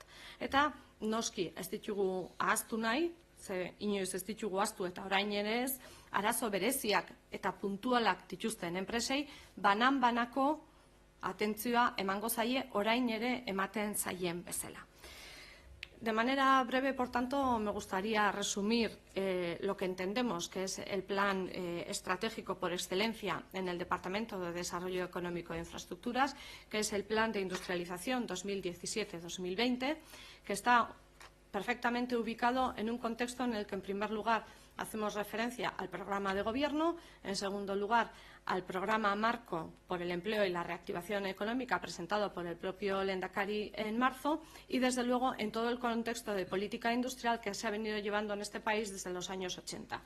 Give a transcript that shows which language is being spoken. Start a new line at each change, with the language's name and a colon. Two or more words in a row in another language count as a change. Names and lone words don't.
Basque: Eta noski ez ditugu ahaztu nahi, ze inoiz ez ditugu ahaztu eta orain ere ez, arazo bereziak eta puntualak dituzten enpresei banan-banako atentzioa emango zaie orain ere ematen zaien bezala.
Spanish: De manera breve, por tanto, me gustaría resumir lo que entendemos que es el plan estratégico por excelencia en el Departamento de Desarrollo Económico e Infraestructuras, que es el Plan de Industrialización 2017-2020, que está perfectamente ubicado en un contexto en el que, en primer lugar, hacemos referencia al programa de gobierno, en segundo lugar, al programa marco por el empleo y la reactivación económica presentado por el propio Lehendakari en marzo y, desde luego, en todo el contexto de política industrial que se ha venido llevando en este país desde los años 80.